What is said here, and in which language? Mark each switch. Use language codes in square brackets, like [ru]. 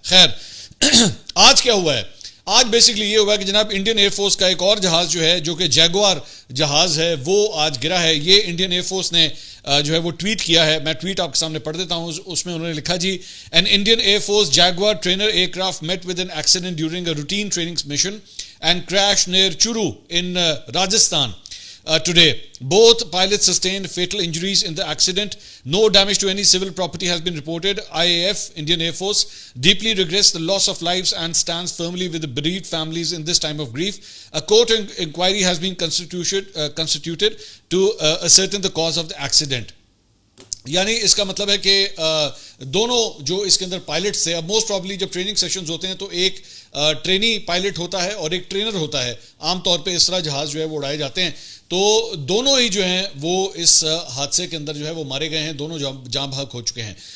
[ur] خیر, آج کیا ہوا ہے؟ آج بیسکلی یہ ہوا کہ جناب انڈین ایئر فورس کا ایک اور جہاز جو ہے, جو کہ جیگوار جہاز ہے, وہ آج گرا ہے. یہ انڈین ایئر فورس نے جو ہے وہ ٹویٹ کیا ہے. میں ٹویٹ آپ کے سامنے پڑھ دیتا ہوں. اس میں انہوں نے لکھا جی, [en] An Indian air force Jaguar trainer aircraft met with an accident during a routine training mission and crash near Churu in Rajasthan. Today, both pilots sustained fatal injuries in the accident. No damage to any civil property has been reported. IAF, Indian Air Force, deeply regrets the loss of lives and stands firmly with the bereaved families in this time of grief. A court inquiry has been constituted to ascertain the cause of the accident. [ur] یعنی اس کا مطلب ہے کہ دونوں جو اس کے اندر pilots تھے, اب [en] most probably [ur] جب ٹریننگ سیشنز ہوتے ہیں تو ایک ٹرینی پائلٹ ہوتا ہے اور ایک ٹرینر ہوتا ہے. عام طور پہ اس طرح جہاز جو ہے وہ اڑائے جاتے ہیں. تو دونوں ہی جو ہیں وہ اس حادثے کے اندر جو ہے وہ مارے گئے ہیں, دونوں جاں بحق ہو چکے ہیں.